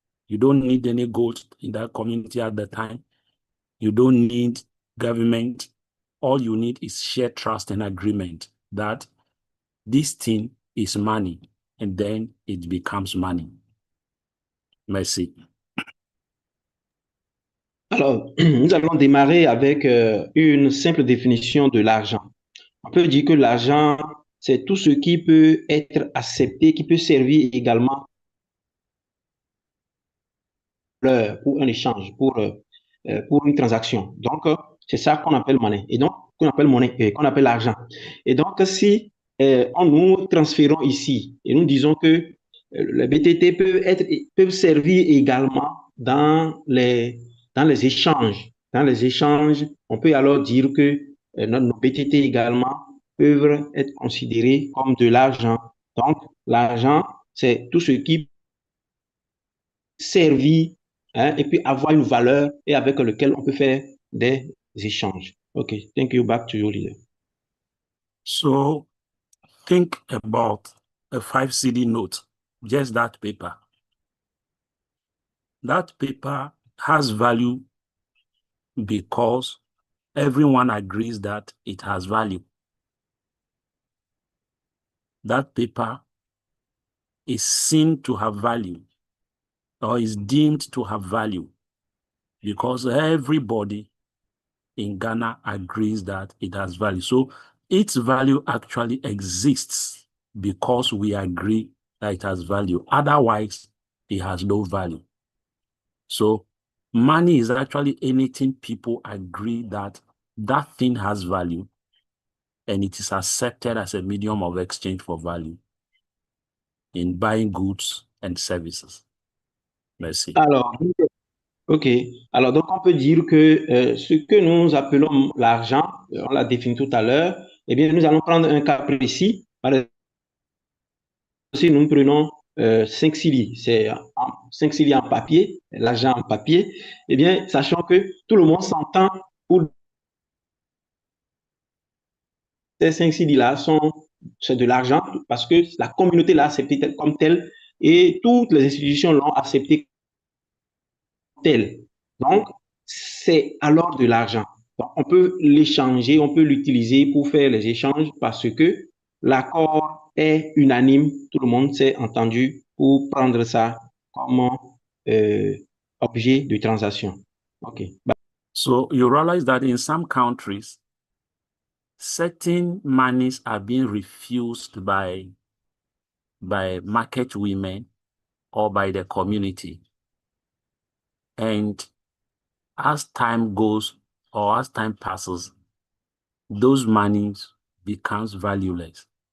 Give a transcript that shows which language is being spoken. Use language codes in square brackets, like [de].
[en] You don't need any gold in that community at the time. You don't need government. All you need is shared trust and agreement that this thing is money, and then it becomes money. [fr] Merci. Alors, nous allons démarrer avec une simple définition de l'argent. On peut dire que l'argent, c'est tout ce qui peut être accepté, qui peut servir également pour un échange, pour une transaction. Donc, c'est ça qu'on appelle monnaie. Et donc, qu'on appelle l'argent. Et donc, si nous transférons ici et nous disons que les BTT peuvent servir également dans les échanges. Dans les échanges, on peut alors dire que nos BTT également peuvent être considérés comme de l'argent. Donc, l'argent, c'est tout ce qui servir et puis avoir une valeur et avec lequel on peut faire des échanges. [en] OK, thank you. Back to you, leader. So think about a 5 CD note, just that paper. That paper has value because everyone agrees that it has value. That paper is seen to have value or is deemed to have value, because everybody in Ghana agrees that it has value. So its value actually exists because we agree that it has value. Otherwise, it has no value. So money is actually anything people agree that that thing has value and it is accepted as a medium of exchange for value in buying goods and services. [fr] Merci. Alors, OK. Alors, donc, on peut dire que ce que nous appelons l'argent, on l'a défini tout à l'heure, eh bien, nous allons prendre un cas précis. Par exemple, si nous prenons 5 cili, c'est 5 cili en papier, l'argent en papier, eh bien, sachant que tout le monde s'entend pour ces 5 cili-là c'est de l'argent parce que la communauté l'a accepté comme tel et toutes les institutions l'ont accepté tel. Donc, c'est alors de l'argent. On peut l'échanger, on peut l'utiliser pour faire les échanges parce que l'accord est unanime, tout le monde s'est entendu pour prendre ça comme objet de transaction. [en] Okay. So you realize that in some countries, certain monies are being refused by market women or by the community. And as time goes or as time passes, those monies becomes valueless.